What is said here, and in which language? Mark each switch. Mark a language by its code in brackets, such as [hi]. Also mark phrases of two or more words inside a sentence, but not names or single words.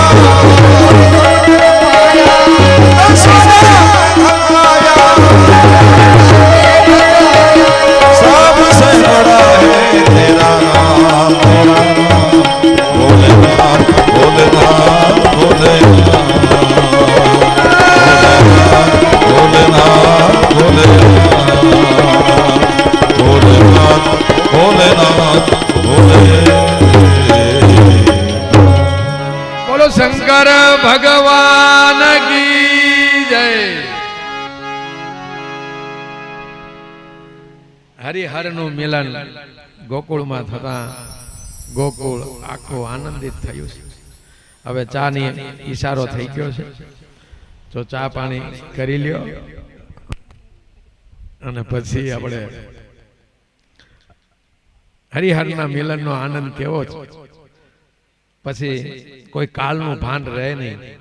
[hi] सबसे बड़ा है तेरा नाम, भोलेनाथ भोलेनाथ भोलेनाथ भोलेनाथ भोलेनाथ भोलेनाथ बोलो शंकर भगवान की जय. [gu] હરિહર નું મિલન ગોકુળમાં થતા ગોકુળ આખું આનંદિત થયું છે. હવે ચા ની ઈશારો થઈ ગયો છે, તો ચા પાણી કરી લ્યો અને પછી આપણે હરિહરના મિલનનો આનંદ કેવો છે, પછી કોઈ કાળનું ભાન રહે નહીં.